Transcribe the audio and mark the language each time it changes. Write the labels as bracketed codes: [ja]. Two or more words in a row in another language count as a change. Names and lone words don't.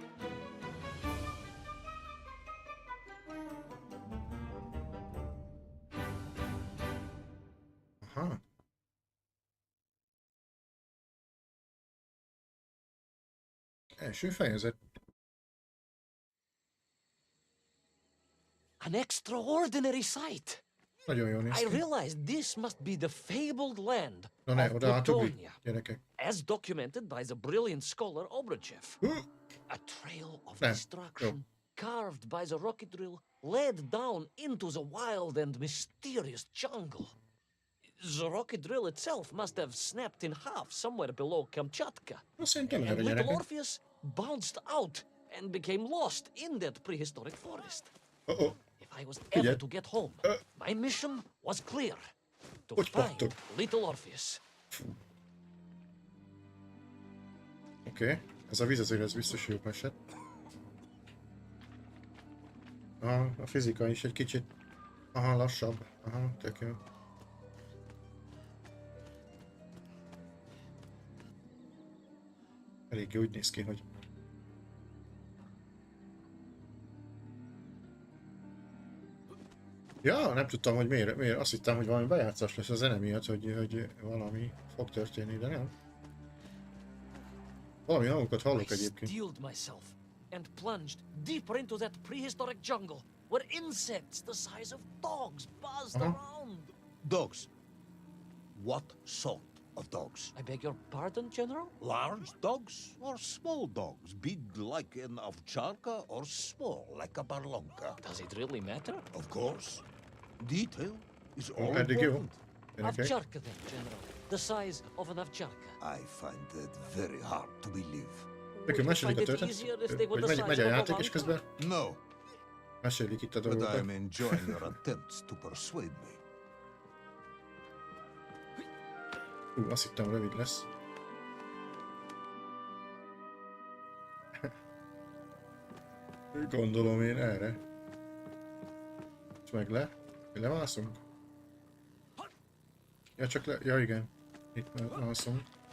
[hu] Aha. Első fejezet. [en] An extraordinary sight. [hu] Nagyon jól néz [en] I [hu] ki. [en] realized this must be the fabled land [hu] Na ne, [en] of [hu] oda átugrik, [en] Plutonia, [hu] gyerekek. [en] as documented by the brilliant scholar Obruchev. A trail of [hu] Nem, [en] destruction, carved by the rocket drill, led down into the wild and mysterious jungle. The rocket drill itself must have snapped in half somewhere below Kamchatka. [hu] Szerintem [en] And [hu] erre [en] little [hu] gyerekek. [en] Orpheus bounced out and became lost in that prehistoric forest. Oh, If I was [hu] Figyelj. [en] ever to get home, my mission was clear. To [hu] Hogy [en] find [hu] pattog? [en] little Orpheus. [hu] Oké. Ez a víz azért ez biztos jó esett. Aha, a fizika is egy kicsit... Aha, lassabb. Aha, tök jó. Eléggé úgy néz ki, hogy... Ja, nem tudtam, hogy miért. Azt hittem, hogy valami bejátszás lesz a zene miatt, hogy valami fog történni, de nem. Valami hangokat hallok [en] I [hu] egyébként. [en] steeled myself and plunged deeper into that prehistoric jungle where insects the size of dogs buzzed around. Dogs. What sort of dogs? I beg your pardon, General? Large dogs or small dogs? Big like an ovcharka or small like a barlonka? Does it really matter? Of course. Detail is all [hu] Eddig jó. [en] important. [hu] Gyerekek. [en] Avcharka then, General. The size of an avcharka. I find it very hard to believe. [hu] Nekünk mesélik a [en] Find it [hu] történet, [en] easier if they were [hu] hogy [en] the [hu] megy [en] size [hu] a [en] of a [hu] játék, és [en] banka? [hu] közben [en] No, [hu] mesélik itt a [en] but I am [hu] dolgokat. [en] enjoying your attempts to persuade me. [hu] Azt hittem rövid lesz. Gondolom én erre. És meg lemászunk? Ja, csak ja igen. Itt mászunk.